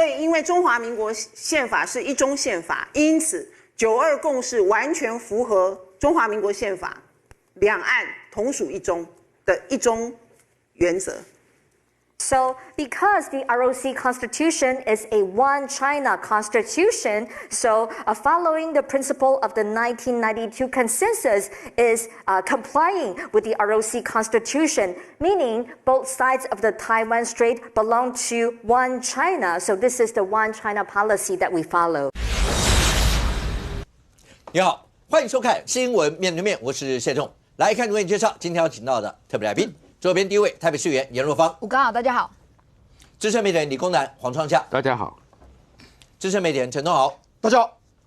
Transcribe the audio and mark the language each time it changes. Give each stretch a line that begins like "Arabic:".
Chinese: 为中华民国宪法是一中宪法，因此9·2共识完全符合中华民国宪法两岸同属一中的一中原则。
English: So, because the ROC Constitution is a one China constitution, so following the principle of the 1992 consensus is complying with the ROC Constitution, meaning both sides of the Taiwan Strait belong to one China. So, this is the one China policy that we follow.
Chinese: 你好，欢迎收看《新闻面对面》，我是谢仲。来看为你介绍今天要请到的特别来宾。左边第一位，台北市议员颜若芳。吴刚好，大家好。资深媒体人李公南、黄创夏。大家好。资深媒体人陈东豪。大家好。